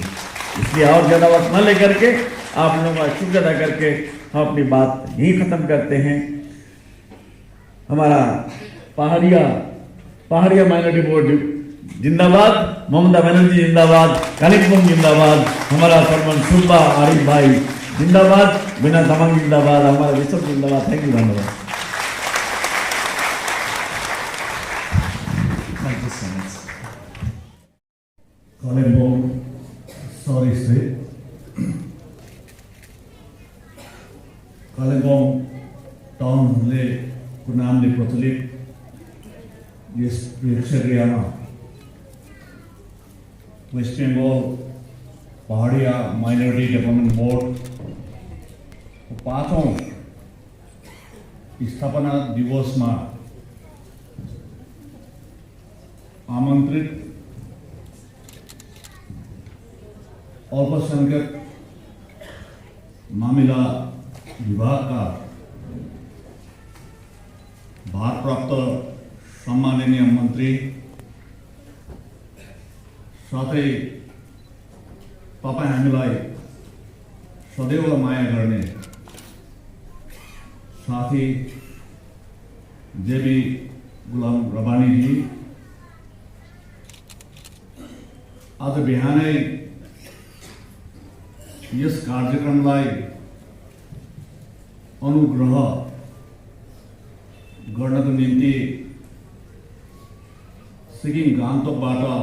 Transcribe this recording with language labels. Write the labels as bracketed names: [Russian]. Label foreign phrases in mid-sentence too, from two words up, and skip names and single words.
[Hindi] इसलिए और ज्यादा वक्त न लेकर के आप लोगों का शुक्र अदा करके हम अपनी बात यही खत्म करते हैं। हमारा पहाड़िया पहाड़िया माइनॉरिटी बोर्ड जिंदाबाद, ममता बनर्जी जिंदाबाद, कालिम्पोंग जिंदाबाद, हमारा सरपंच सुब्बा आरिफ भाई जिंदाबाद, बिना तमांग जिंदाबाद, हमारा विश्व जिंदाबाद। [English] thank you, धन्यवाद। Thank you so much. [Nepali] कालिम्पोंग सरी स्टेट, कालिम्पोंग टाउनले को नामले प्रचलित यस एरियामा वेस्ट बेंगल पहाड़िया माइनॉरिटी डेभलपमेंट बोर्ड पाँचौं स्थापना [Hindi] दिवस में आमंत्रित [Nepali] अल्पसंख्यक मामिला विभाग का भारप्राप्त सम्माननीय मंत्री साथै तपाईं हामीलाई सदैव माया गर्ने साथी जेबी गुलाम रबानी जी, आज बिहानै यस कार्यक्रमलाई अनुग्रह गर्नको निम्ति सिक्किम गान्तोकबाट